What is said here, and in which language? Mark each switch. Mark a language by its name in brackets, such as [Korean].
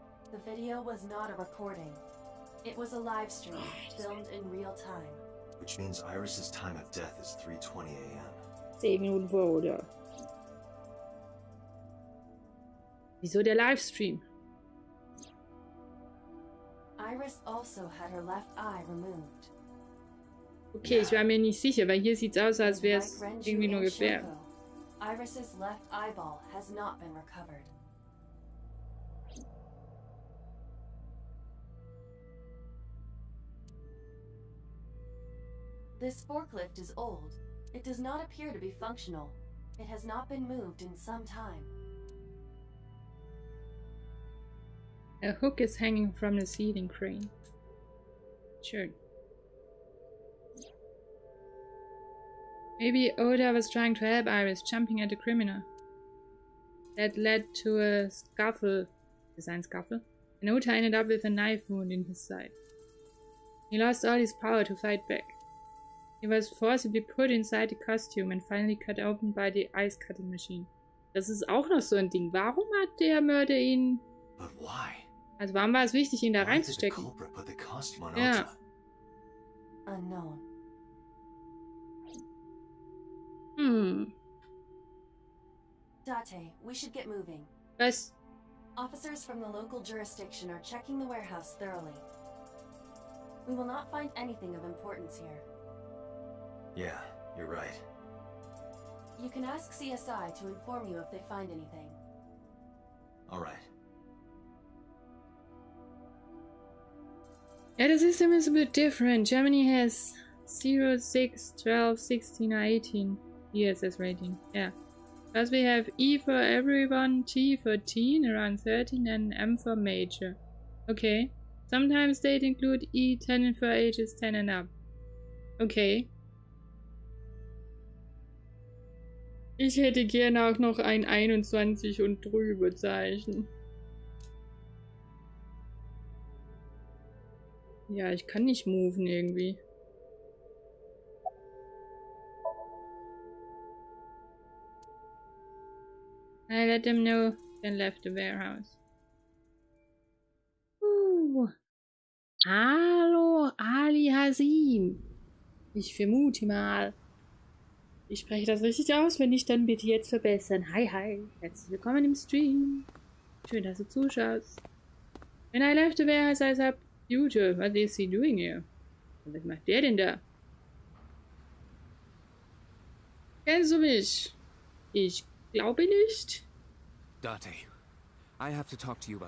[English] The video was not a recording. It was a live stream filmed in real time. Which means Iris's time of death is 3:20 a.m. [German] 10 Minuten vor, oder? Wieso der Livestream? [English] Iris also had her left eye removed. [German] Okay, ich war mir nicht sicher, weil hier sieht's aus, als wäre es irgendwie nur gefährdet. [English] Iris's left eyeball has not been recovered. This forklift is old. It does not appear to be functional. It has not been moved in some time. A hook is hanging from the ceiling crane. Sure. Maybe Ota was trying to help Iris, jumping at the criminal. that led to a scuffle. [German] Is ein scuffle? [English] And Uta ended up with a knife wound in his side. He lost all his power to fight back. He was forcibly put inside the costume and finally cut open by the ice cutting machine. [German] Das ist auch noch so ein Ding. Warum hat der Mörder ihn... [English] But why? [German] Also warum war es wichtig, ihn da [English] Why did the [German] reinzustecken? [English] culprit put the costume on [German] Ja. [English] Uta? Unknown. Date, we should get moving. [German] Was? [English] Officers from the local jurisdiction are checking the warehouse thoroughly. We will not find anything of importance here. Yeah, you're right. You can ask CSI to inform you if they find anything. All right. Yeah, the system is a bit different. Germany has 0, 6, 12, 16, or 18 years as rating. Yeah. Plus we have E for everyone, T for teen, around 13, and M for major. Okay. Sometimes they include E, 10 for ages 10 and up. Okay. [German] Ich hätte gerne auch noch ein 21 und drüber Zeichen. Ja, ich kann nicht moven irgendwie. [English] I let them know, then left the warehouse. [German] Hallo, Ali Hasim. Ich vermute mal. Ich spreche das richtig aus, wenn nicht, dann bitte jetzt verbessern. Hi, hi. Herzlich willkommen im Stream. Schön, dass du zuschaust. [English] When I left the warehouse, I saw Beauty. What is he doing here? [German] Was macht der denn da? Kennst du mich? Ich glaube nicht. [English] Date, I have to talk to you about